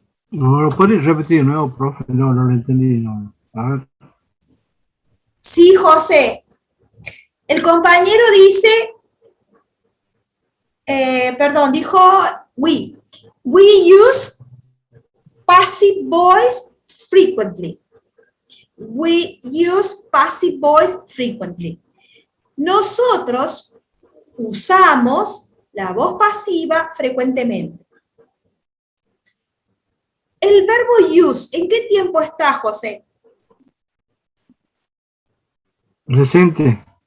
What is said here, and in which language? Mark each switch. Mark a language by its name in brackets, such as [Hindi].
[Spanish] No, ¿lo puedes repetir de nuevo, profe? No, no lo entendí. No. A ver. Sí, José. El compañero dice, dijo we. [English] We use passive voice frequently. We use passive voice frequently. [Spanish] Nosotros usamos la voz pasiva frecuentemente. El verbo use, ¿en qué tiempo está, José? Presente.